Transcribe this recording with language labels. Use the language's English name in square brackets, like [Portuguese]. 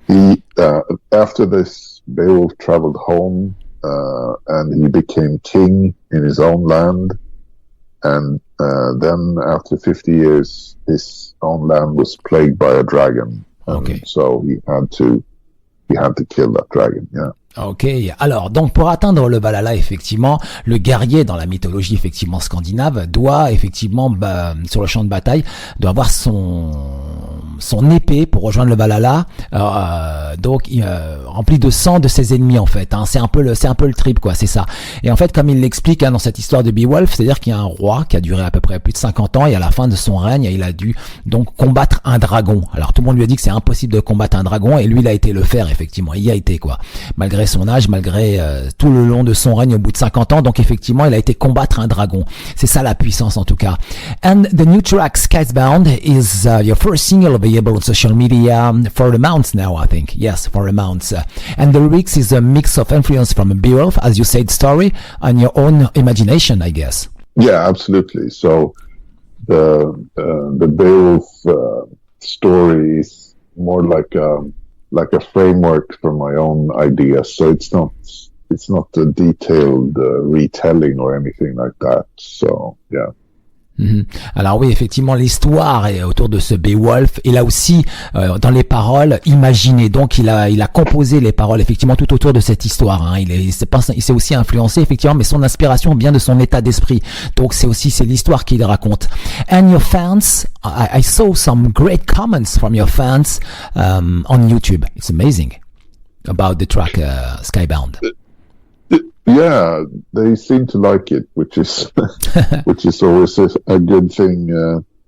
[English] He after this, Beowulf traveled home, and he became king in his own land. And then after 50 years, his own land was plagued by a dragon. Okay. So he had to kill that dragon, yeah. [French] Ok, alors donc pour atteindre le Valhalla, effectivement, le guerrier dans la mythologie effectivement scandinave doit effectivement sur le champ de bataille doit avoir son épée pour rejoindre le Valhalla, donc rempli de sang de ses ennemis en fait. Hein, c'est un peu le trip quoi, c'est ça. Et en fait, comme il l'explique dans cette histoire de Beowulf, c'est-à-dire qu'il y a un roi qui a duré à peu près plus de 50 ans et à la fin de son règne, il a dû donc combattre un dragon. Alors tout le monde lui a dit que c'est impossible de combattre un dragon et lui il a été le faire effectivement. Il y a été quoi, malgré son âge, malgré tout le long de son règne au bout de 50 ans. Donc effectivement, il a été combattre un dragon. C'est ça la puissance en tout cas. [English] And the new track Skybound is your first single available on social media for the months now, I think. Yes, for the months. And the lyrics is a mix of influence from Beowulf, as you said, story, and your own imagination, I guess. Yeah, absolutely. So the Beowulf story is more like a framework for my own ideas. So it's not a detailed retelling or anything like that. So yeah. [French] Mhm. Alors oui, effectivement, l'histoire est autour de ce Beowulf. Il a aussi, dans les paroles, imaginé. Donc, il a composé les paroles, effectivement, tout autour de cette histoire. Hein. Il s'est aussi influencé, effectivement, mais son inspiration vient de son état d'esprit. Donc, c'est l'histoire qu'il raconte. [English] And your fans, I saw some great comments from your fans on YouTube. It's amazing about the track Skybound. Yeah, they seem to like it, which is which is always a good thing.